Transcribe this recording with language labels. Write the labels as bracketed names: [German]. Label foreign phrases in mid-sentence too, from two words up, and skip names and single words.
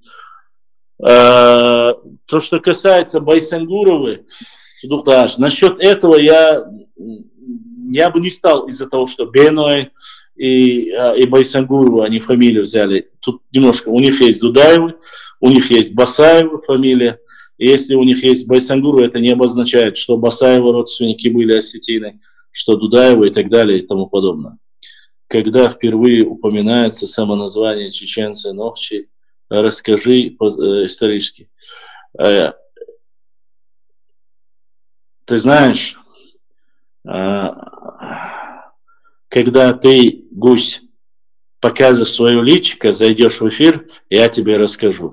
[Russian] То, что касается Байсангуровы, насчет этого я бы не стал из-за того, что Беной и Байсангуровы, они фамилию взяли. Тут немножко, у них есть Дудаевы, у них есть Басаевы фамилия. И если у них есть Байсангуровы, это не обозначает, что Басаевы родственники были осетины, что Дудаевы и так далее и тому подобное. Когда впервые упоминается самоназвание чеченца Нохчи, расскажи исторически. Ты знаешь, когда ты, гусь, покажешь свое личико, зайдешь в эфир, я тебе расскажу.